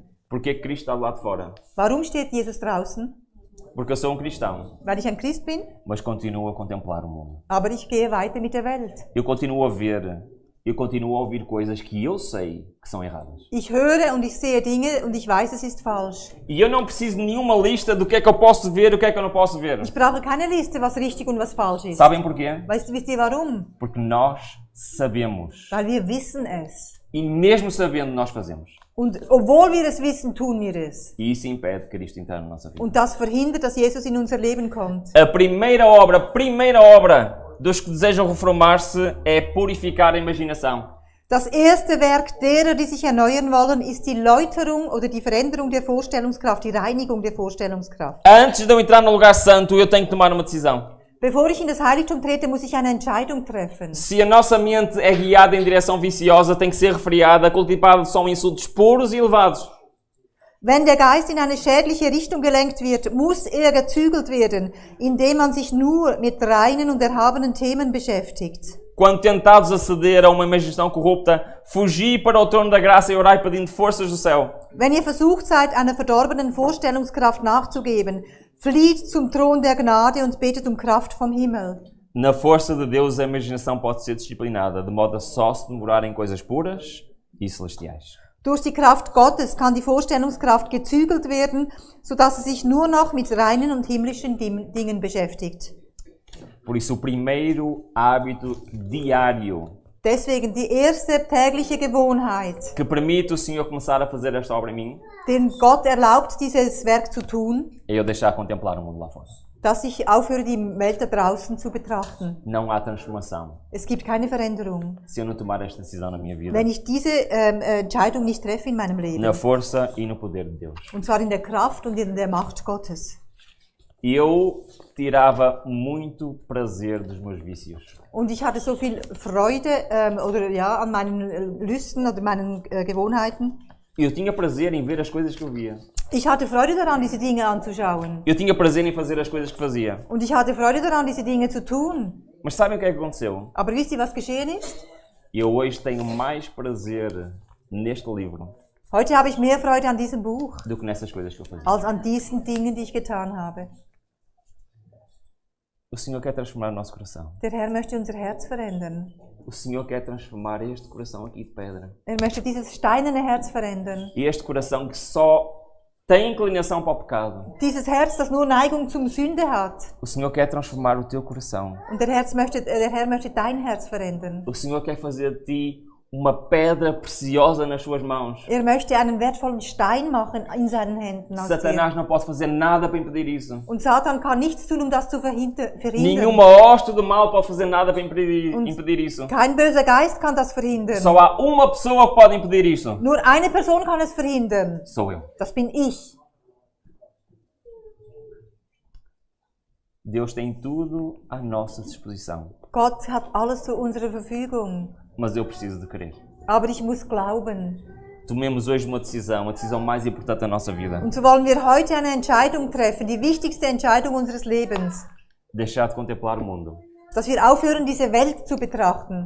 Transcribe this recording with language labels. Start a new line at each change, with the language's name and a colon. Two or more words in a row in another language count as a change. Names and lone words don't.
Portuguese: Porque Cristo está do lado de fora?
German: Warum steht Jesus draußen?
Portuguese: Porque eu sou um cristão,
German: Weil ich ein Christ bin,
Portuguese: mas continuo a contemplar o mundo.
German: aber ich gehe weiter mit der Welt.
Portuguese: Eu continuo a ver, eu continuo a ouvir coisas que eu sei que são erradas.
German: Ich höre und ich sehe Dinge und ich weiß, es ist falsch.
Portuguese: E eu não preciso de nenhuma lista do que é que eu posso ver e o que é que eu não posso ver.
German: Ich brauche keine Liste, was richtig und was falsch ist.
Portuguese: Sabem porquê?
German: Wisst ihr warum?
Portuguese: Porque nós sabemos.
German: Weil wir wissen es.
Portuguese: E mesmo sabendo, nós fazemos.
German: Und obwohl wir es wissen, tun wir es.
Portuguese: E isso impede Cristo entrar na nossa vida.
German: Und das verhindert, dass Jesus in unser Leben kommt.
Portuguese: A primeira obra dos que desejam reformar-se é purificar a imaginação.
German: Das erste Werk derer, die sich erneuern wollen, ist die Läuterung oder die Veränderung der Vorstellungskraft, die Reinigung der Vorstellungskraft.
Portuguese: Antes de eu entrar no lugar santo, eu tenho que tomar uma decisão.
German: Bevor ich in das Heiligtum trete, muss ich eine Entscheidung treffen.
Portuguese: Se a nossa mente é guiada em direção viciosa, tem que ser refriada, cultivada são insultos puros e elevados.
German: Wenn der Geist in eine schädliche Richtung gelenkt wird, muss er gezügelt werden, indem man sich nur mit reinen und erhabenen Themen beschäftigt.
Portuguese: Quando tentados a ceder a uma imaginação corrupta, fugi para o trono da graça e orai pedindo forças do céu.
German: Wenn ihr versucht seid, einer verdorbenen Vorstellungskraft nachzugeben, flieht zum Thron der Gnade und betet um Kraft vom Himmel.
Portuguese: Na força de Deus, a imaginação pode ser disciplinada, de modo a só se demorar em coisas puras e celestiais.
German: Durch die Kraft Gottes kann die Vorstellungskraft gezügelt werden, sodass sie sich nur noch mit reinen und himmlischen Dingen beschäftigt.
Portuguese: Por isso, o primeiro hábito diário
German: Deswegen die erste tägliche Gewohnheit,
Portuguese: que permite o Senhor começar a fazer esta obra em mim,
German: den Gott erlaubt, dieses Werk zu tun,
Portuguese: é eu deixar contemplar o mundo lá fora.
German: dass ich aufhöre, die Welt da draußen zu betrachten.
Portuguese: Não há transformação
German: Es gibt keine Veränderung,
Portuguese: se eu não tomar esta decisão na minha vida.
German: wenn ich diese Entscheidung nicht treffe in meinem Leben.
Portuguese: Na força e no poder de Deus.
German: Und zwar in der Kraft und in der Macht Gottes.
Portuguese: Eu tirava muito prazer dos meus vícios.
German: Und ich hatte so viel Freude oder ja, an meinen Lüsten oder meinen Gewohnheiten.
Portuguese: Eu tinha prazer em ver as coisas que eu via.
German: Ich hatte Freude daran, diese Dinge anzuschauen.
Portuguese: Eu tinha prazer em fazer as coisas que fazia.
German: Und ich hatte Freude daran, diese Dinge zu tun.
Portuguese: Mas sabem o que é que aconteceu?
German: Aber wisst ihr, was geschehen ist?
Portuguese: Eu hoje tenho mais prazer neste livro
German: Heute habe ich mehr Freude an diesem Buch,
Portuguese: do que nessas coisas que eu fazia.
German: als an diesen Dingen, die ich getan habe.
Portuguese: O Senhor quer transformar o nosso coração.
German: Der Herr möchte unser Herz verändern.
Portuguese: O Senhor quer transformar este coração aqui de pedra.
German: Möchte dieses steinerne Herz verändern.
Portuguese: Este coração que só tem inclinação para o pecado.
German: Dieses Herz, das nur Neigung zum Sünde hat.
Portuguese: O Senhor quer transformar o teu coração.
German: Und der Herr möchte dein Herz verändern.
Portuguese: O Senhor quer fazer de ti uma pedra preciosa nas suas mãos.
German: Möchte einen wertvollen Stein machen in seinen Händen. Aus
Portuguese: Satanás
German: dir.
Portuguese: não pode fazer nada para impedir isso.
German: Und Satan kann nichts tun, um das zu verhindern.
Portuguese: Nenhuma hoste do mal pode fazer nada para impedir isso.
German: Kein böser Geist kann das verhindern.
Portuguese: Só há uma pessoa que pode impedir isso.
German: Nur eine Person kann es verhindern.
Portuguese: Sou eu.
German: Das bin ich.
Portuguese: Deus tem tudo à nossa disposição.
German: Gott hat alles zu unserer Verfügung.
Portuguese: Mas eu preciso de crer.
German: Aber ich muss glauben.
Portuguese: Tomemos hoje uma decisão, a decisão mais importante da nossa vida.
German: Und so wollen wir heute eine Entscheidung treffen, die wichtigste Entscheidung unseres Lebens.
Portuguese: Deixar de contemplar o mundo
German: Dass wir aufhören, diese Welt zu betrachten,